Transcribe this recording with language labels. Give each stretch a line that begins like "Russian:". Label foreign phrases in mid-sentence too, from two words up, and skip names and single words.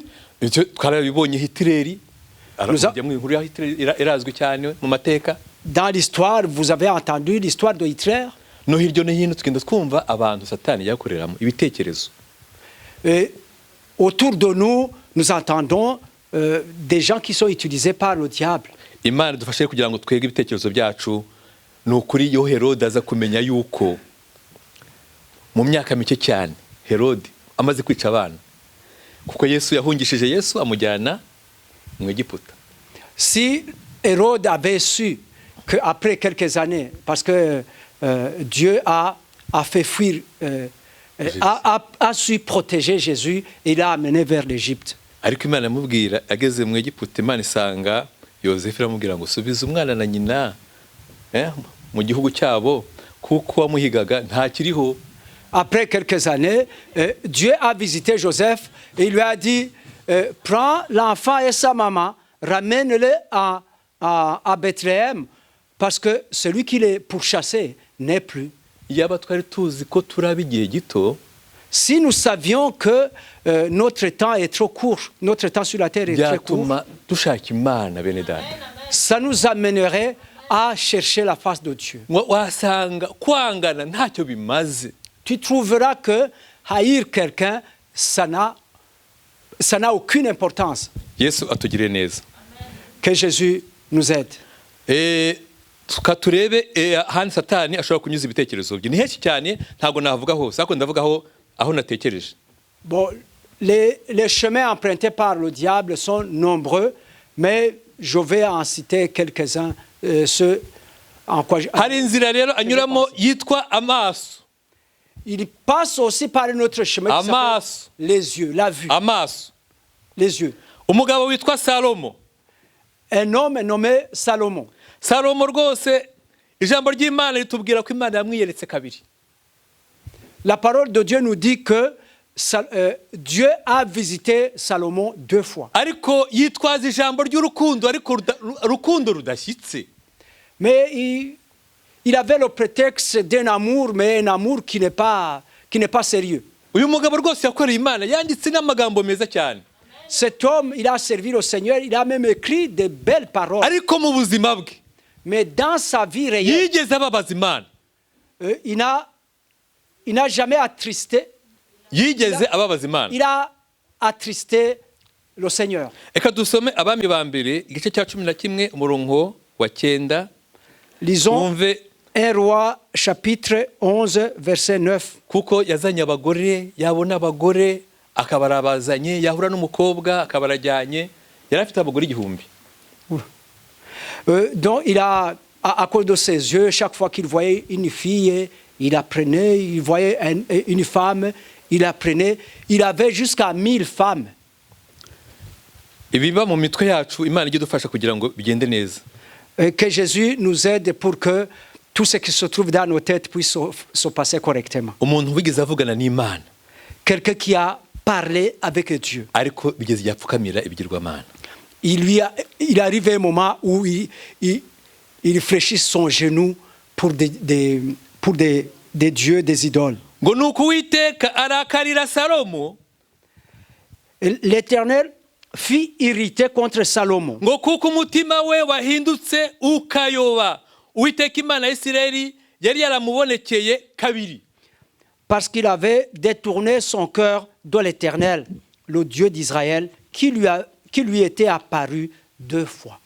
Kinyarwanda: Twarabibonye Hitler. Arajya mu inkuru ya Hitler irazwi cyane mu mateka.
French: Dans l'histoire, vous avez entendu l'histoire de Hitler.
Kinyarwanda: No hiryo no hino tugenda twumva abantu Satani yakoreramo ibitekerezo.
French: Autour de nous, nous entendons des gens qui sont utilisés par le diable.
Kinyarwanda: Imana dufashe kugira ngo twege ibitekerezo byacu. Nukuri yo Herode aza kumenya yuko mu myaka mike cyane Herode amaze kwica abana, kuko Yesu yahungishije Yesu amujyana mu Egiputa.
French: Si Hérode avait su qu'après quelques années, parce que Dieu a fait fuir, a su protéger Jésus, et il l'a amené vers l'Égypte.
Kinyarwanda: Ariko Imana amubwira ageze mu Egiputa, Imana isanga Yosefu iramubwira ngo subiza umwana na nyina mu gihugu cyabo kuko wamuhigaga ntakiriho.
French: Après quelques années, Dieu a visité Joseph et il lui a dit, prends l'enfant et sa maman, ramène-le à Bethléem, parce que celui qui les pourchassait n'est plus.
Kinyarwanda: Yaba twari tuzi ko turaba igihe gito,
French: si nous savions que notre temps est trop court, notre temps sur la terre est très court,
Kinyarwanda: dushaka Imana bene data,
French: ça nous amènerait à chercher la face de Dieu.
Kinyarwanda: Wasanga kwangana ntacyo bimaze.
French: Tu trouveras que haïr quelqu'un, ça n'a aucune importance.
Kinyarwanda: Yesu atugire neza.
French: Que Jésus nous aide.
Kinyarwanda: Tukaturebe ahandi Satani ashobora kunyuza ibitekerezo bye. Ni henshi cyane ntabwo navuga hose, ariko ndavuga aho natekereje.
French: Bon, les chemins empruntés par le diable sont nombreux, mais je vais en citer quelques-uns. Ceux en quoi
Kinyarwanda: hari inzira rero anyuramo yitwa amaso.
French: Il passe aussi par un autre chemin qui s'appelle les yeux, la vue.
Kinyarwanda: Amaso.
French: Les yeux.
Kinyarwanda: Umugabo witwa Salomo.
French: Un homme nommé Salomon.
Kinyarwanda: Salomo rwose ijambo ry'Imana ritubwira ko Imana yamwiyeretse kabiri.
French: La parole de Dieu nous dit que Dieu a visité Salomon 2 fois.
Kinyarwanda: Ariko yitwaza ijambo ry'urukundo, ariko rukundo rudashyitse.
French: Mais il avait le prétexte d'un amour, mais un amour qui n'est pas sérieux.
Kinyarwanda: Uyu mugabo rwose yakoreye Imana, yanditse n'amagambo meza cyane.
French: cet homme, il a servi le Seigneur, il a même écrit de belles paroles.
Kinyarwanda: ariko mu buzima bwe
French: Mais dans sa vie réelle,
Kinyarwanda: yigeze ababaza imana,
French: il n'a jamais attristé,
Kinyarwanda: yigeze ababaza imana.
French: il a attristé le Seigneur.
Kinyarwanda: Reka dusome Abami ba mbere igice cya 11 umurongo wa 9.
French: Lisons
Kinyarwanda: Wumve
French: 1 Roi chapitre 11 verset 9.
Kinyarwanda: kuko yazanye abagore, yabona abagore akabarabazanye, yahura n'umukobwa akabarajyanye, yari afite abagore 1000.
French: Donc il a, à cause de ses yeux, chaque fois qu'il voyait une fille, il apprenait, il voyait une femme, il apprenait, il avait jusqu'à 1000 femmes.
Kinyarwanda: Ibiba mu mitwe yacu Imana ijye dufasha kugira ngo bigende neza.
French: Que Jésus nous aide pour que tout ce qui se trouve dans nos têtes puisse se passer correctement.
Kinyarwanda: Umuntu wigeze avugana n'Imana,
French: Quelqu'un qui a parlé avec Dieu.
Kinyarwanda: ariko bigeze yapfukamira ibigirwamana.
French: Il arrive un moment où il fléchit son genou pour des dieux, des idoles.
Kinyarwanda: Ngo nuko Uwiteka arakarira Salomo,
French: L'Éternel fut irrité contre Salomon.
Kinyarwanda: ngo kuko umutima we wahindutse ukayoba. Uwiteka Imana ya Isirayeli yari yaramubonekeye kabiri.
French: Parce qu'il avait détourné son cœur de l'Éternel, le Dieu d'Israël, qui lui était apparu 2 fois.